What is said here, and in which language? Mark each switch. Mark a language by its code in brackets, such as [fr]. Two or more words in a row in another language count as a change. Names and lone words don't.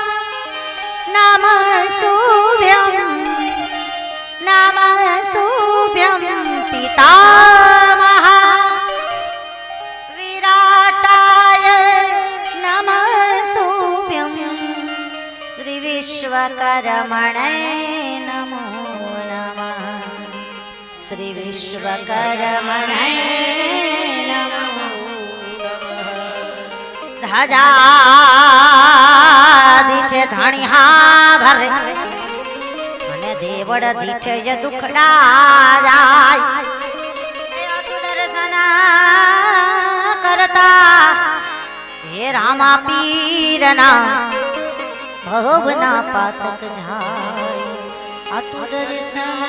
[sa] नमस्तुभ्यं पितामह विराटाय नमस्तुभ्यं श्रीविश्वकर्मणे नमो नमः श्रीविश्वकर्मणे नमो [gu] ध्वजा દીઠે ધણિયા ભરે અને દેવડ દીઠે ય દુખડા જાય તું દર્શન કરતા હે રામા પીરના ભવના પાતક જાય આ તું દર્શન